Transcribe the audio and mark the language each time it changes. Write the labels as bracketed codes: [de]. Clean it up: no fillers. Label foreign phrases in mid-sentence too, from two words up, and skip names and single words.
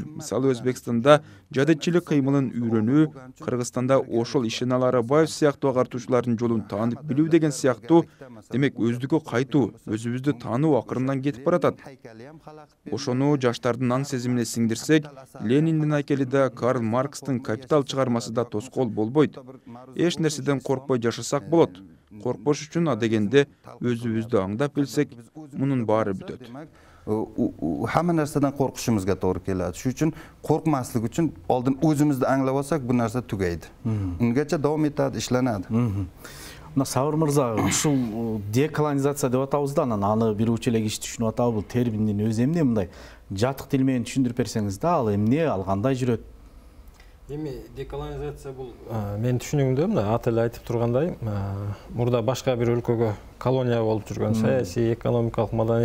[ky] Мисалы, Өзбекстанда жадетчилик кыймылын үйрөнүү, Кыргызстанда ошол Ишеналы Арабаев сыяктуу агартуучулардын жолун таанып билүү деген сыяктуу, демек өздүккө кайтуу, өзүбүздү таануу акырындан кетип баратат. Ошону жаштардын аң сезимине сиңдирсек, Лениндин айкели да, Карл Маркстын Капитал чыгармасы да тоскоол болбойт. Эч нерседен коркпой жашасак болот. Коркпош үчүн адегенде өзүбүздү аңдап билсек, мунун баары бүтөт. [uz] Hamma narsadan qo'rqishimizga to'g'ri keladi. Shuning uchun qo'rqmaslik uchun oldin o'zimizni anglab olsak, bu narsa tugaydi. Ungacha davom etadi, ishlanadi. [ky] Мына Сабыр мырза, ушул деколонизация деп атабыз да, анан аны бирүүчү эле киши түшүнүп атабы, бул терминдин өзү эмне мындай жатык тил менен түшүндүрүп берсеңиз да, ал эмне, ал кандай жүрөт? Эми деколонизация бул менин түшүнүгүмдө мына аты эле айтып тургандай, мурда башка бир өлкөгө колония болуп жүргөн, саясий, экономикалык, маданий